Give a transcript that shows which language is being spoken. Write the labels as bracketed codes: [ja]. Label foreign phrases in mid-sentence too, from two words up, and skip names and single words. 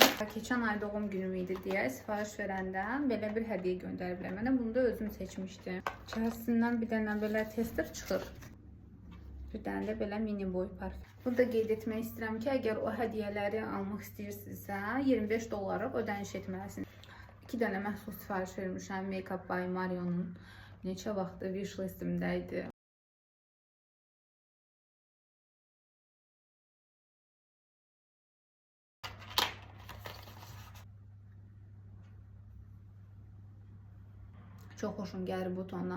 [az] Keçən ay doğum günüm idi deyə sifariş verəndə belə bir hədiyyə göndəriblər mənə. Bunu da özüm seçmişdim. İçərisindən bir dənə belə tester çıxır. Bir dənə də belə mini boy parfüm. Burada qeyd etmək istəyirəm ki, əgər o hədiyyələri almaq istəyirsinizsə, $25 ödəniş etməlisiniz. 2 dənə məhsul sifariş vermişəm. Make Up by Marion'un neçə vaxtı wish listimdə idi. Çox xoşum gəlir bu tondan.